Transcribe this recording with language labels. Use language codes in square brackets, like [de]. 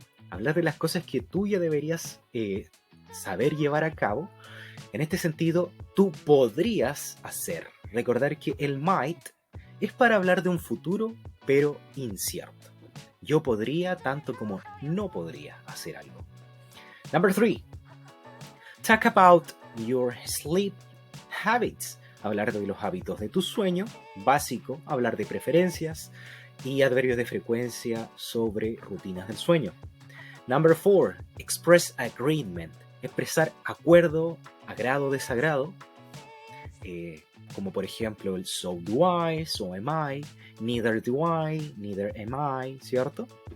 [es] Hablar de las cosas que tú ya deberías saber llevar a cabo. En este sentido, tú podrías hacer. Recordar que el might es para hablar de un futuro, pero incierto. Yo podría tanto como no podría hacer algo. [en] Number 3. Talk about your sleep habits. [es] Hablar de los hábitos de tu sueño, básico, hablar de preferencias y adverbios de frecuencia sobre rutinas del sueño. [en] Number 4, express agreement, [es] expresar acuerdo, agrado, desagrado, como por ejemplo el [en] so do I, so am I, neither do I, neither am I, [es] ¿cierto?